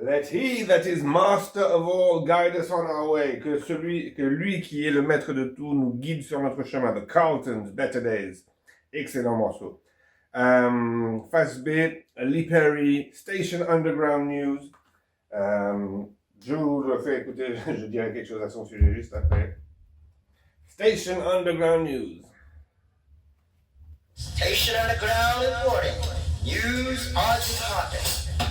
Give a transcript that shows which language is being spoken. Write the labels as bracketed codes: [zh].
[en] He that is master of all guide us on our way. [fr] Que lui qui est le maître de tout nous guide sur notre chemin. The Carltons, Better Days. Excellent morceau. Face B, Lee Perry, Station Underground News. Je vous le fais écouter, je dirai quelque chose à son sujet juste après. Station Underground News. [en] Station Underground reporting. News odds is hottest.